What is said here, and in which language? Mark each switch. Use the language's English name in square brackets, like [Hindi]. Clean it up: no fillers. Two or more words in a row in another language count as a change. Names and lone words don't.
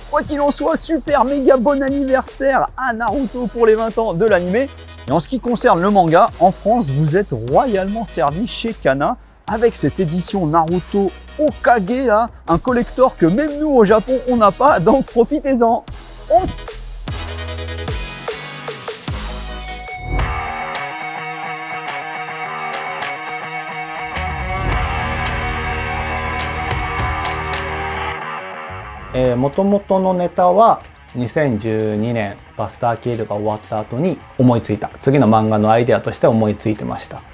[French] Quoi qu'il en soit, super méga bon anniversaire à Naruto pour les 20 ans de l'anime. Et en ce qui concerne le manga, en France, vous êtes royalement servi chez Kana avec cette édition Naruto Hokage, là, un collector que même nous au Japon on n'a pas, donc profitez-en. [Japanese] 元々のネタは2012年バスターキールが終わった後に思いついた次の漫画のアイデアとして思いついてました。